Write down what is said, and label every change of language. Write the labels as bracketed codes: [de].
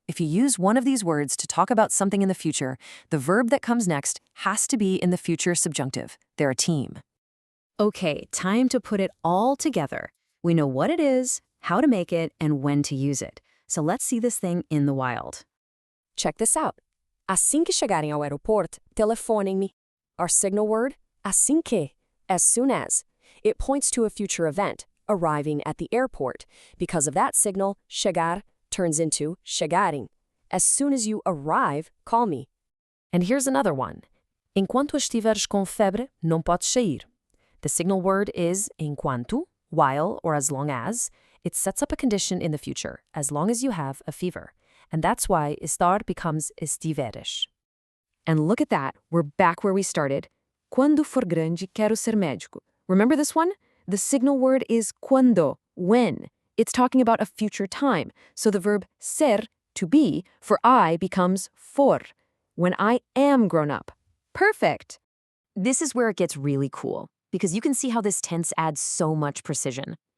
[en] If you use one of these words to talk about something in the future, the verb that comes next has to be in the future subjunctive. They're a team. Okay, time to put it all together. We know what it is, how to make it, and when to use it. So let's see this thing in the wild. Check this out. [pt] Assim que chegarem ao aeroporto, telefonem-me. [en] Our signal word, assim que, as soon as. It points to a future event, arriving at the airport. Because of that signal, chegar turns into chegarem. As soon as you arrive, call me. And here's another one. [pt] Enquanto estiveres com febre, não podes sair. [en] The signal word is enquanto, while or as long as. It sets up a condition in the future, as long as you have a fever. And that's why estar becomes estiveres. And look at that, we're back where we started. [pt] Quando for grande, quero ser médico. [en] Remember this one? The signal word is quando, when. It's talking about a future time. So the verb ser, to be, for I becomes for. When I am grown up. Perfect! This is where it gets really cool, because you can see how this tense adds so much precision.